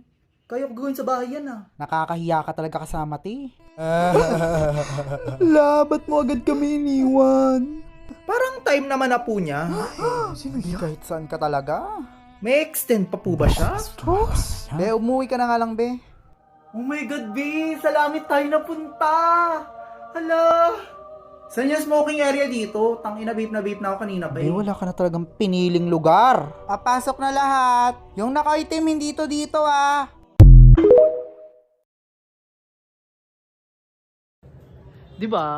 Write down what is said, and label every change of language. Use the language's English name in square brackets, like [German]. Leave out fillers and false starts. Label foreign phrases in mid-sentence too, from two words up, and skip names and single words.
[Filipino] Kaya ko gawin sa bahay yan Nakakahiya ka talaga kasama, ti. Ba't mo agad kami iniwan? Parang time naman na po niya. Sino yan? Kahit saan ka talaga. May extend pa po ba siya? Be, umuwi ka na nga lang, be. [English] Oh my God, [Filipino] B! Sa langit tayo napunta! Hala! Saan yung smoking area dito? Tangina, vape na ako kanina, Be, wala ka na talagang piniling lugar. Papasok na lahat. Yung naka-item, hindi to dito, Di ba?